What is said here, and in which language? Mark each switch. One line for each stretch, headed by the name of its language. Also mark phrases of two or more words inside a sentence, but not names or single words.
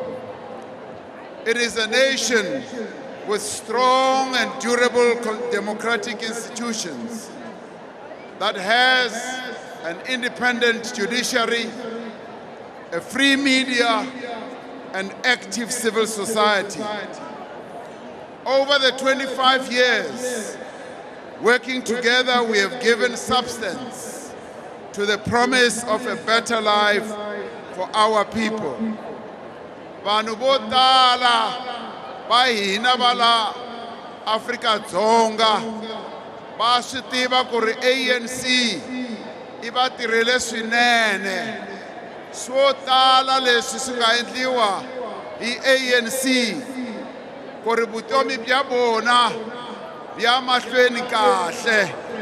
English: It is a nation with strong and durable democratic institutions that has an independent judiciary, a free media, and active civil society. Over the 25 years, working together, we have given substance to the promise of a better life for our people.
Tsonga: Vanhu vo tala va hina va la Afrika-Dzonga va swi tiva ku ri ANC I va tirhele swinene. Swo tala leswi swi nga endliwa hi ANC ku ri vutomi bya bona bya mahlweni kahle.